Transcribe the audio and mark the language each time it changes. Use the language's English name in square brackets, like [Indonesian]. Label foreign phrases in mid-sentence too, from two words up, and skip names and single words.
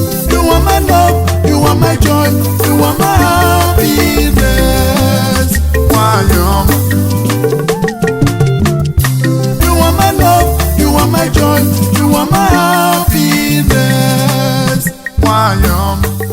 [English] You are my love, you are my joy, you are my happiness. [Igbo] Nwanyị ọma. [English] You are my love, you are my joy, you are my happiness. [Igbo] Nwanyị ọma.